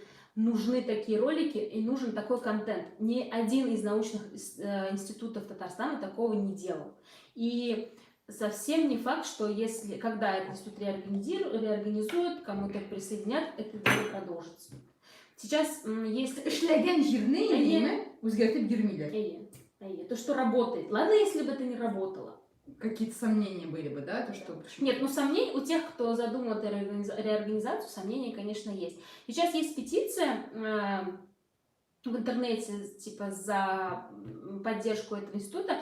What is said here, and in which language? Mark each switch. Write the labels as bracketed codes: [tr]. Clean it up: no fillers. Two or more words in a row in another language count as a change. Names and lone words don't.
[ru] Нужны такие ролики и нужен такой контент. Ни один из научных институтов Татарстана такого не делал. И совсем не факт, что когда этот институт реорганизуют, кому-то присоединят, это дело продолжится. Сейчас есть... [tt] Эшләгән җирне, әйеме, үзгәртеп йөрмиләр. [ru] То, что работает. Ладно, если бы это не работало. Какие-то сомнения были бы, да? То, что... Нет, сомнений у тех, кто задумал эту реорганизацию, сомнения, конечно, есть. Сейчас есть петиция в интернете, типа, за поддержку этого института.